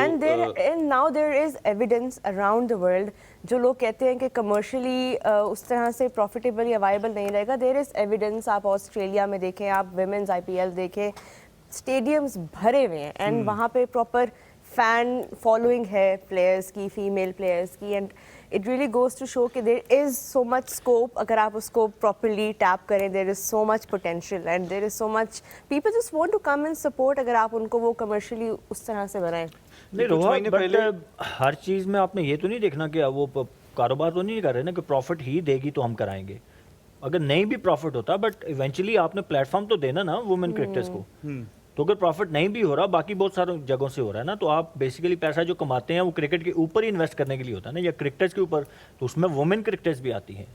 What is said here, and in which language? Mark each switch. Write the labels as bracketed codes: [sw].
[en] and now there is evidence around the world, [ur] جو لوگ کہتے ہیں کہ کمرشلی اس طرح سے پروفیٹیبل یا وائبل نہیں رہے گا, [en] There is evidence. [ur] آپ آسٹریلیا میں دیکھیں, آپ ویمنز IPL دیکھیں, اسٹیڈیمز بھرے ہوئے ہیں اینڈ وہاں پہ پراپر فین فالوئنگ ہے پلیئرس کی, فیمیل پلیئرس کی, and [en] it really goes to show [ur] کہ [en] there is so much scope. [ur] اگر آپ اس کو [en] properly tap کریں, there is so much potential and there is so much people just want to come and support [ur] اگر آپ ان کو وہ commercially اس طرح سے بنائیں. نہیں روہا, بٹ ہر چیز میں آپ نے یہ تو نہیں دیکھنا کہ وہ کاروبار تو نہیں کر رہے نا کہ پروفٹ ہی دے گی تو ہم کرائیں گے. اگر نہیں بھی پروفٹ ہوتا بٹ ایونچولی آپ نے پلیٹ فارم تو دینا نا وومن کرکٹرز کو. تو اگر پروفٹ نہیں بھی ہو رہا, باقی بہت سارے جگہوں سے ہو رہا ہے نا, تو آپ بیسیکلی پیسہ جو کماتے ہیں وہ کرکٹ کے اوپر ہی انویسٹ کرنے کے لیے ہوتا ہے نا, یا کرکٹرز کے اوپر, تو اس میں وومن کرکٹرز بھی آتی ہیں.